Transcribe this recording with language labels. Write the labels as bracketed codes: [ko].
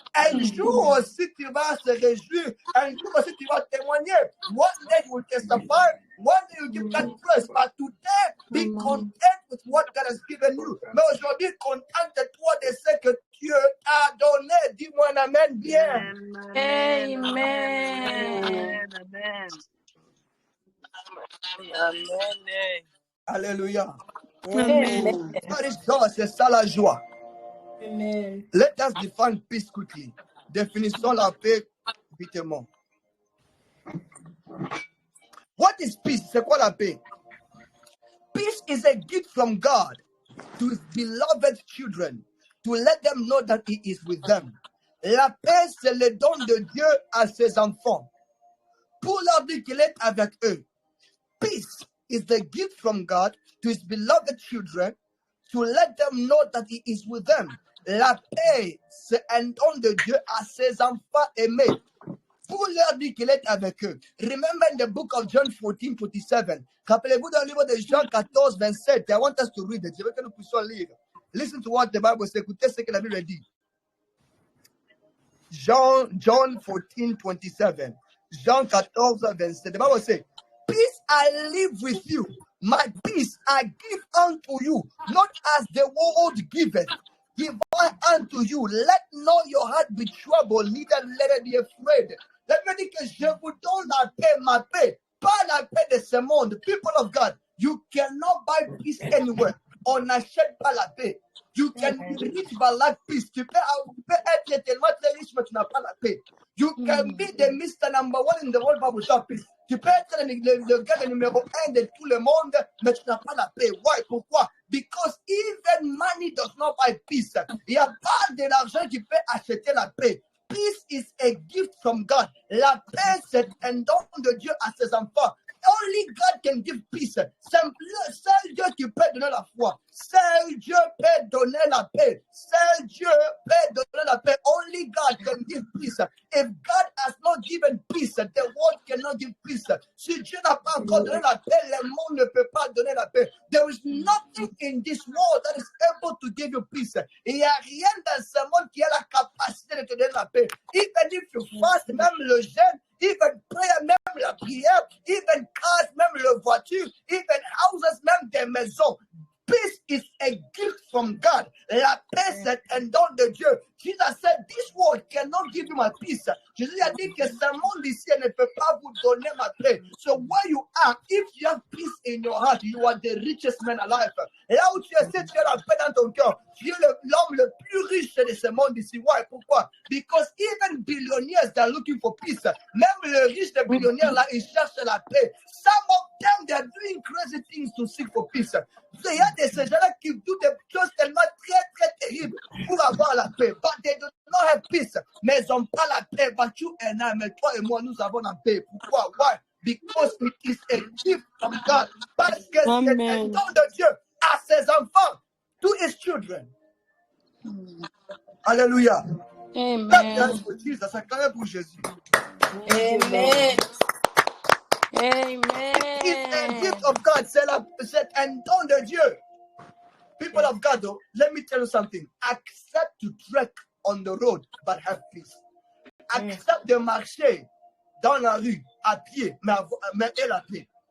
[fr] Un jour aussi, tu vas se réjouir. Un jour aussi, tu vas témoigner. [en] One day you will testify. One day you give God praise. But today, be content with what God has given you. [fr] Mais aujourd'hui, contente-toi de ce que Dieu t'a donné. Dis-moi un amen bien. Amen. Amen. Alléluia. Amen. [en] That is joy, [fr] c'est ça la joie. Amen. [en] Let us define peace quickly. [fr] Définissons la paix vitement. [en] What is peace? [fr] C'est quoi la paix? [en] Peace is a gift from God to his beloved children to let them know that he is with them. [fr] La paix, c'est le don de Dieu à ses enfants pour leur dire qu'il est avec eux. [en] Peace is the gift from God to his beloved children to let them know that he is with them. [fr] La paix, c'est un don de Dieu à ses enfants aimés pour leur dire qu'il est avec eux. [en] Remember in the book of John 14:27. [fr] Rappelez-vous dans le livre de Jean 14:27. [en] I want us to read it. [fr] Je veux que nous puissions lire. [en] Listen to what the Bible says. [fr] Écoutez ce que la Bible dit. [en] John 14:27. Jean 14:27. The Bible says, peace I leave with you. My peace I give unto you. Not as the world giveth. Give I unto you. Let not your heart be troubled, neither let it be afraid. [fr] Let me dire que je vous donne la paix, ma paix. Pas la paix de ce monde. [en] People of God, you cannot buy peace anywhere. [fr] On n'achète pas la paix. [en] You can be rich but lack peace. [fr] Tu peux être tellement très riche, mais tu n'as pas la paix. [en] You can be the Mr. Number 1 in the world, but without peace. [fr] Tu peux être le gars numéro 1 de tout le monde, mais tu n'as pas la paix. [en] Why? Pourquoi? Because even money does not buy peace. [fr] Il n'y a pas de l'argent qui peut acheter la paix. [en] Peace is a gift from God. [fr] La paix, c'est un don de Dieu à ses enfants. [en] Only God can give peace. [fr] Seul Dieu qui peut donner la foi. Seul Dieu peut donner la paix. Seul Dieu peut donner la paix. [en] Only God can give peace. If God has not given peace, the world cannot give peace. [fr] Si Dieu n'a pas encore donné la paix, le monde ne peut pas donner la paix. [en] There is nothing in this world that is able to give you peace. [fr] Il n'y a rien dans ce monde qui a la capacité de te donner la paix. [en] Even if you fast, [fr] même le jeûne, [en] even prayer, [fr] même la prière, [en] even cars, [fr] même la voiture, [en] even houses, [fr] même des maisons. [en] Peace is a gift from God. [fr] La paix, c'est un don de Dieu. [en] Jesus said, this world cannot give you my peace. [fr] Jésus a dit que ce monde ici ne peut pas vous donner ma paix. [en] So where you are, if you have peace in your heart, you are the richest man alive. [fr] Là où tu es, si tu as la paix dans ton cœur, tu es l'homme le plus riche de ce monde ici. [en] Why? Pourquoi? Because even billionaires, they are looking for peace. [fr] Même le riche des billionnaires là, ils cherchent la paix. [en] Some of them, they are doing crazy things to seek for peace. [fr] Il y a des ces gens-là qui font des choses tellement très, très terribles pour avoir la paix. [en] But they do not have peace. [fr] Mais ils n'ont pas la paix. [en] But you and I, [fr] mais toi et moi, nous avons la paix. Pourquoi? Why? [en] Because it is a gift from God. [fr] Parce que c'est un Amen. don de Dieu à ses enfants, [en] to his children. [fr] Alléluia. Amen. Pour Jesus, ça quand même pour Jésus. Amen. [en] It's a Amen. gift of God. [fr] C'est un don de Dieu. [en] People of God, though, let me tell you something. Accept to trek on the road, but have peace. [fr] Accept de marcher dans la rue à pied, mais aie la paix.